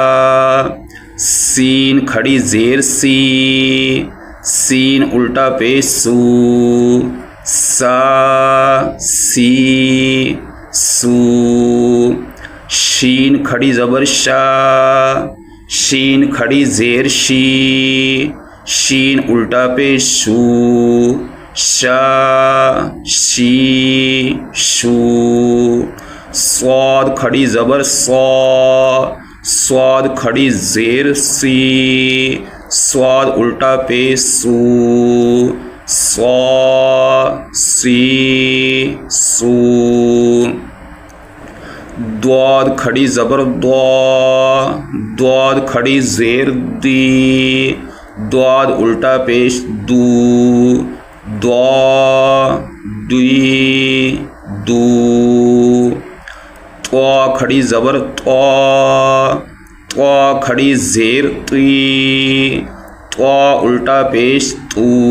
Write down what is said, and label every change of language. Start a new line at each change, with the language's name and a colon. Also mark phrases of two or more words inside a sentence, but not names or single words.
Urdu: سین کھڑی زیر سی سین الٹا پیش سو سا سی سو شین کھڑی زبر شا شین کھڑی زیر شی شین الٹا پیش شو شا شی شو صاد کھڑی زبر صا صاد کھڑی زیر سی صاد الٹا پیش سو صا سی سو دواد کھڑی زبر دوا دواد کھڑی زیر دی دواد الٹا پیش دو دوا دوی دو طوا کھڑی زبر طوا طوا کھڑی زیر تی طوا الٹا پیش تو